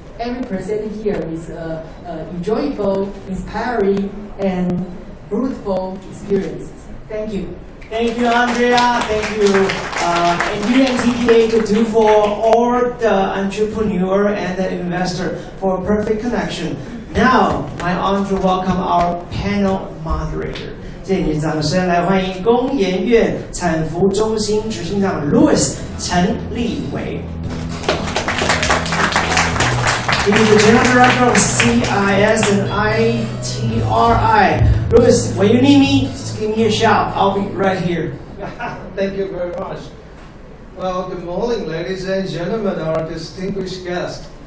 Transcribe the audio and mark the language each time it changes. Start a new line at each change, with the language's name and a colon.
English: Every person here is enjoyable, inspiring, and fruitful experience. Thank you. Thank you, Andrea. Thank you. And you and TTA to do for all the entrepreneur and the investor for a perfect connection. Now, my honor to welcome our panel moderator.
Chinese: 谢谢你的掌声，来欢迎工研院产服中心执行长 Louis 陈立伟。
English: He is the General Director of CIS and ITRI. Louis, when you need me, just give me a shout. I'll be right here. Thank you very much. Well, good morning, ladies and gentlemen, our distinguished guests.